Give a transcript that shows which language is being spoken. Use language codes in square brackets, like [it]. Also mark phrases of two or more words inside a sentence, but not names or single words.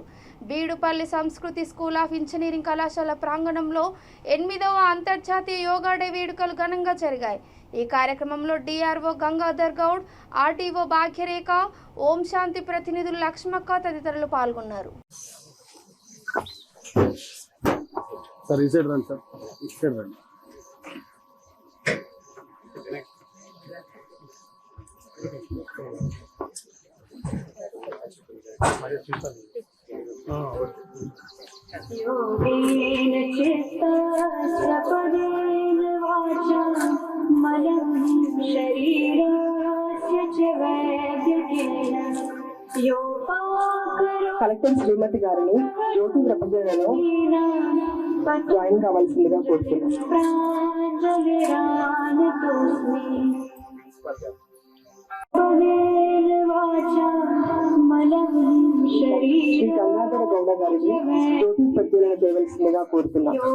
[te] బీడుపల్లి సంస్కృతి స్కూల్ ఆఫ్ ఇంజనీరింగ్ కళాశాల ప్రాంగణంలో 8వ అంతర్జాతీయ యోగా డే వేడుకలు ఘనంగా జరిగాయి. ఈ కార్యక్రమంలో డిఆర్ఓ గంగాధర్ గౌడ్, ఆర్డీఓ భాగ్యరేఖ, ఓం శాంతి ప్రతినిధులు లక్ష్మక్క తదితరులు పాల్గొన్నారు. సార్ ఈ సైడ్ రండి, సార్ ఈ సైడ్ రండి. [sa] योगेन चित्तस्य पदेन वाचा मनं शरीरस्य च वैद्यकेन [te] కలెక్టర్ శ్రీమతి గారిని జ్యోతి ప్రపంచంలో జాయిన్ కావాల్సిందిగా కోరుతున్నాం. శ్రీ గంగాధర గౌడ గారిని జ్యోతి ప్రజ్వలన చేయవలసిందిగా కోరుతున్నాం.